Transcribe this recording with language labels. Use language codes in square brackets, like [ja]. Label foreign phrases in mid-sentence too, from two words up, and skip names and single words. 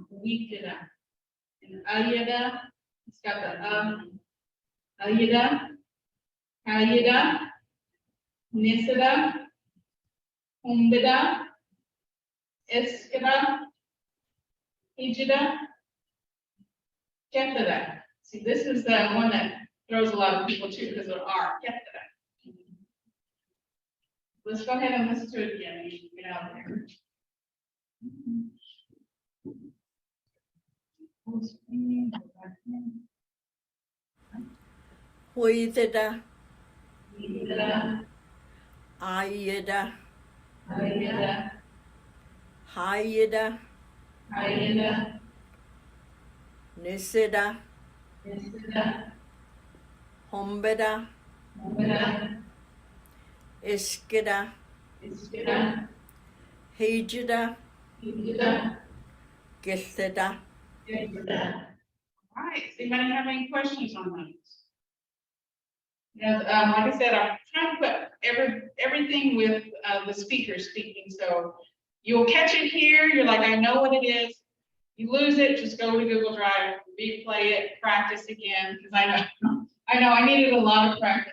[en] We and ayeda, it's got the ayeda, ayeda, nisada, umbida, eskada, hijida, ketada. See, this is the one that throws a lot of people too because of R. Ketada. Let's go ahead and listen to it again. We should get out of there. Huideda, Ayeda, ayeda, ayeda, hayeda, ayeda, niseda, nisada, hombeda, umbida, iskeda, iskada, hejeda, hijida, giltheda. ketada. All right, does anybody have any questions on those? Like I said, I'm trying to put everything with the speaker speaking, so you'll catch it here. You're like, I know what it is. You lose it, just go to Google Drive, replay it, practice again, because I needed a lot of practice.